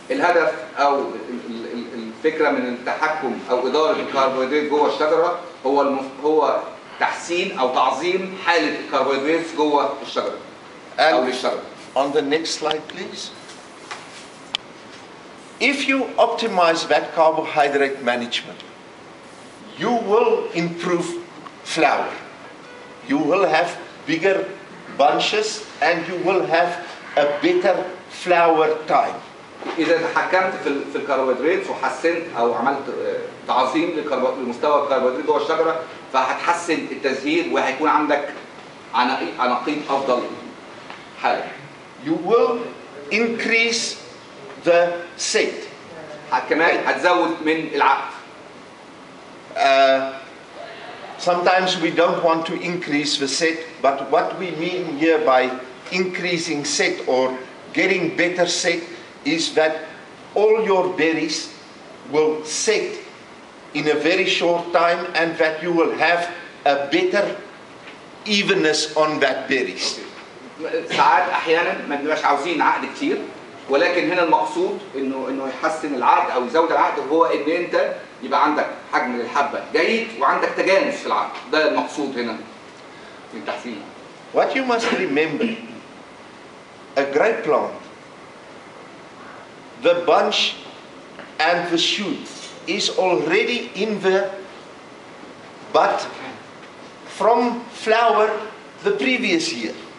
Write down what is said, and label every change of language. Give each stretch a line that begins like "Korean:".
Arabic: الهدف أو الفكرة من التحكم أو إدارة الكربوهيدرات جوه الشجرة هو تحسين أو تعظيم حالة الكربوهيدرات جوه الشجرة أو للشجرة.
English: On the next slide, please. If you optimize that carbohydrate management, you will improve flower. You will have bigger bunches and you will have a better flower time.
Arabic: إذا تحكمت في الكربوهيدرات وحسنت أو عملت تعظيم لمستوى الكربوهيدرات جوه الشجرة، فهتحسن التزهير وهيكون عندك عناقيد أفضل حالة.
English: You will increase the set.
Arabic: كمان هتزود من العقد.
English: Sometimes we don't want to increase the set, but what we mean here by increasing set or getting better set is that all your berries will set in a very short time and that you will have a better evenness on that berries.
Arabic: ساعات احيانا ما بنبقاش عاوزين عقد كتير، ولكن هنا المقصود انه يحسن العقد او يزود العقد، هو ان انت يبقى عندك حجم للحبه جيد وعندك تجانس في العقد. ده المقصود هنا من التحسين.
English: What you must remember, a grape plant, the bunch and the shoot is already in the bud from flower the previous year.